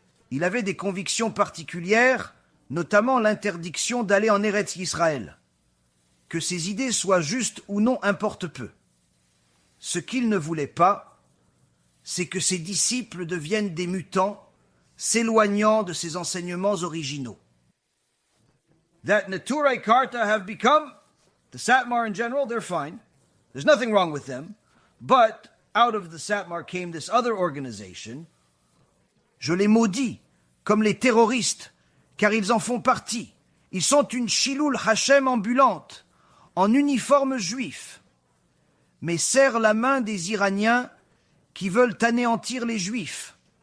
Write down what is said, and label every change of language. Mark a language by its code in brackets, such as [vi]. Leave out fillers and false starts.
[fr] Il avait des convictions particulières, notamment l'interdiction d'aller en Eretz Yisraël. Que ses idées soient justes ou non importe peu. Ce qu'il ne voulait pas, c'est que ses disciples deviennent des mutants, s'éloignant de ses enseignements originaux. [en] That Neturei Karta have become, the Satmar in general, they're fine. There's nothing wrong with them. But out of the Satmar came this other organization. [fr] Je les maudis, comme les terroristes, car ils en font partie. Ils sont une Shiloul Hashem ambulante, en uniforme juif, mais serrent la main des Iraniens qui veulent anéantir les Juifs.